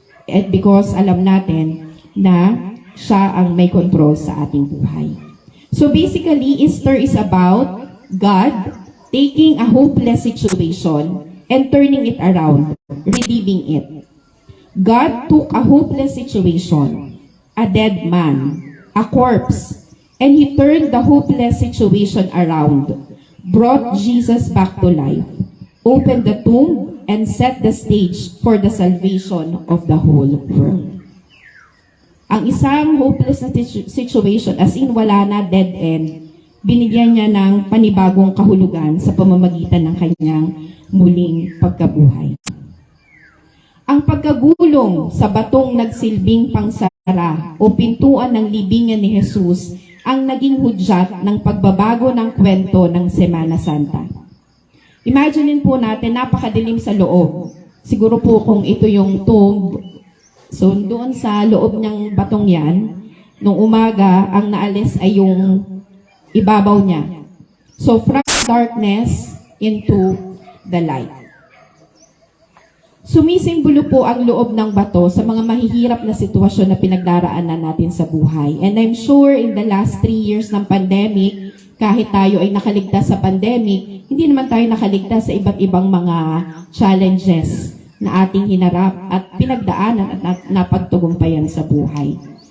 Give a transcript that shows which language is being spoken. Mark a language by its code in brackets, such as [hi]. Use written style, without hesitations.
[tl] And because alam natin na siya ang may control sa ating buhay. [en] So basically, Easter is about God taking a hopeless situation and turning it around, redeeming it. God took a hopeless situation, a dead man, a corpse, and He turned the hopeless situation around, brought Jesus back to life, opened the tomb, and set the stage for the salvation of the whole world. [tl] Ang isang hopeless na situation, as in wala na, dead end, binigyan niya ng panibagong kahulugan sa pamamagitan ng kanyang muling pagkabuhay. Ang pagkagulong sa batong nagsilbing pangsara o pintuan ng libingan ni Jesus ang naging hudyat ng pagbabago ng kwento ng Semana Santa. Imaginin po natin, napakadilim sa loob. Siguro po kung ito yung tomb, so doon sa loob ng batong yan, nung umaga, ang naalis ay yung ibabaw niya. [en] So from darkness into the light. [tl] Sumisimbolo po ang loob ng bato sa mga mahihirap na sitwasyon na pinagdaraanan natin sa buhay. And I'm sure in the last 3 years ng pandemic, kahit tayo ay nakaligtas sa pandemic, hindi naman tayo nakaligtas sa iba't ibang mga challenges na ating hinarap at pinagdaanan at napagtagumpayan sa buhay.